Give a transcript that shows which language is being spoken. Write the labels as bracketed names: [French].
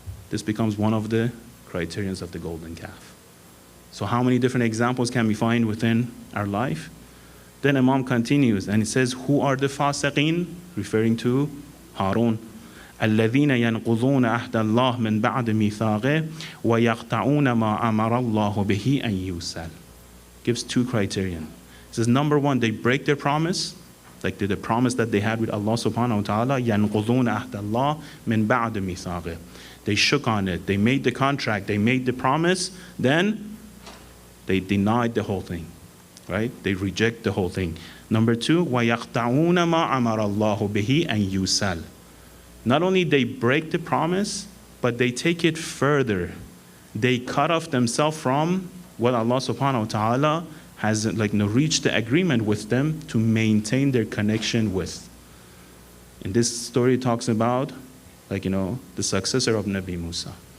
[English] This becomes one of the criterions of the golden calf. So how many different examples can we find within our life? Then Imam continues and he says, who are the fasiqeen? Referring to Harun. [Arabic] الذين ينقضون عهد الله من بعد ميثاقه ويقطعون ما أمر الله به أن يوصل. [English] Gives two criterion. He says, number one, they break their promise, like the promise that they had with Allah subhanahu wa ta'ala. [Arabic] ينقضون عهد الله من بعد ميثاقه. [English] They shook on it, they made the contract, they made the promise, then they denied the whole thing. Right? They reject the whole thing. Number two, [Arabic] وَيَقْطَعُونَ مَا أَمَرَ اللَّهُ بِهِ أَن يُوصَلْ. [English] Not only they break the promise, but they take it further. They cut off themselves from what Allah subhanahu wa ta'ala has reached the agreement with them to maintain their connection with. And this story talks about the successor of Nabi Musa.